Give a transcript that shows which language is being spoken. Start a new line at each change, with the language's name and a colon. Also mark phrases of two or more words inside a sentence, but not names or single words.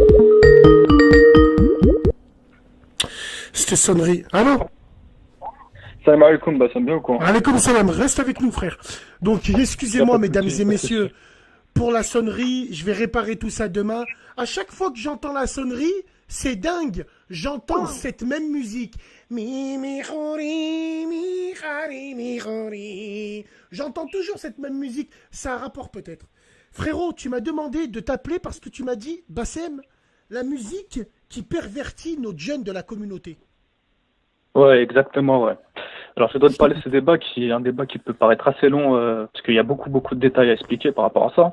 French: Cette sonnerie. Ah non.
Arabic: السلام عليكم,
French: Bassem, bien ou quoi?
Arabic: عليكم السلام, reste avec nous, frère.
French: Donc, Y a excusez-moi, pas de mesdames souci, et pas de souci. messieurs, pour la sonnerie. Je vais réparer tout ça demain. À chaque fois que j'entends la sonnerie, c'est dingue. J'entends cette même musique. Mi, mi, khori, mi, khari, mi, khori. J'entends toujours cette même musique. Ça a un rapport peut-être. Frérot, tu m'as demandé de t'appeler parce que tu m'as dit, Bassem, la musique qui pervertit nos jeunes de la communauté. Ouais, exactement, ouais. Alors, je dois te Je parler de t'écoute. ce débat qui est un débat qui peut paraître assez long, parce qu'il y a beaucoup de détails à expliquer par rapport à ça.